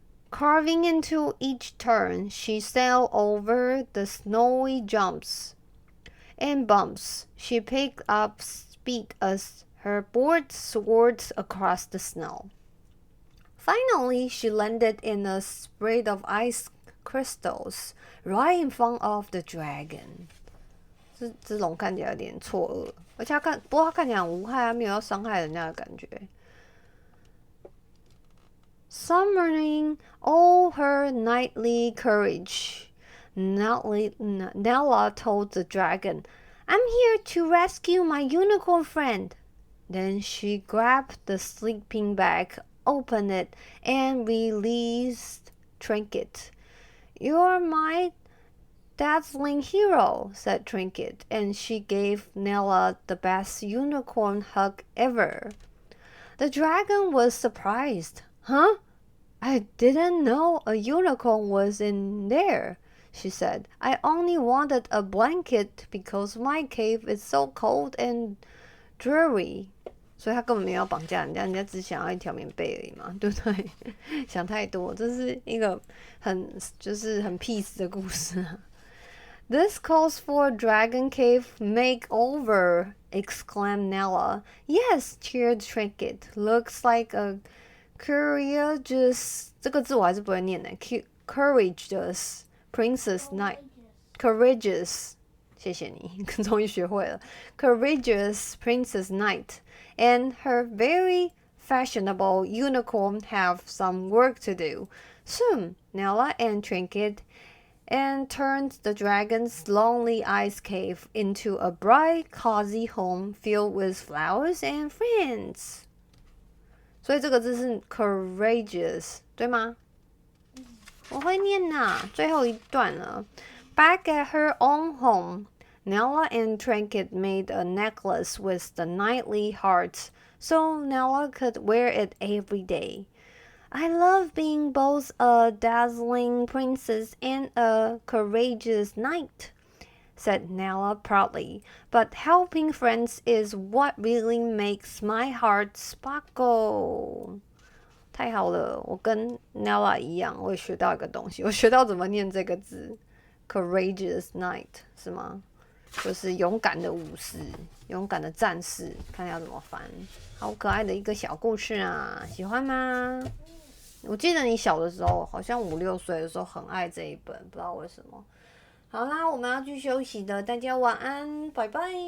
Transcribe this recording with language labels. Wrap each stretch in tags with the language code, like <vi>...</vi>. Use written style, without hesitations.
<en>Carving into each turn, she sailed over the snowy jumps and bumps. She picked up speed as Her board soared across the snow. Finally, she landed in a spray of ice crystals right in front of the dragon.</en> <zh>这种看起来有点错愕，而且不过他看起来很无害，他没有要伤害人家的感觉。</zh> <en>Summoning all her knightly courage, Nella told the dragon, "I'm here to rescue my unicorn friend." Then she grabbed the sleeping bag, opened it, and released Trinket. "You're my dazzling hero," said Trinket, and she gave Nella the best unicorn hug ever. The dragon was surprised. "Huh? I didn't know a unicorn was in there," she said. "I only wanted a blanket because my cave is so cold and dreary."</en> <zh>所以他根本没有绑架人家，人家只想要一条棉被而已嘛，对不对？想太多，这是一个很 peace 的故事啊。</zh> <en>"This calls for a dragon cave makeover," exclaimed Nella. "Yes," cheered Trinket. "Looks like a courageous,"</en> <zh>这个字我还是不会念的。</zh> <en>Courageous princess knight.</en> <zh>Courageous. 谢谢你，终于学会了。</zh> <en>Courageous princess knight and her very fashionable unicorn have some work to do. Soon, Nella and Trinket and turned the dragon's lonely ice cave into a bright, cozy home filled with flowers and friends.</en> <zh>所以这个字是 courageous, 对吗？我会念啊，最后一段了。</zh> <en>Back at her own home, Nella and Trinket made a necklace with the knightly hearts, so Nella could wear it every day. "I love being both a dazzling princess and a courageous knight," said Nella proudly. "But helping friends is what really makes my heart sparkle."</en> <zh>太好了，我跟 Nella 一样，我也学到一个东西，我学到怎么念这个字 ，courageous knight 是吗？就是勇敢的武士，勇敢的战士，看要怎么翻。好可爱的一个小故事啊，喜欢吗？我记得你小的时候，好像5、6岁的时候很爱这一本，不知道为什么。好啦，我们要去休息的，大家晚安，拜拜。</zh>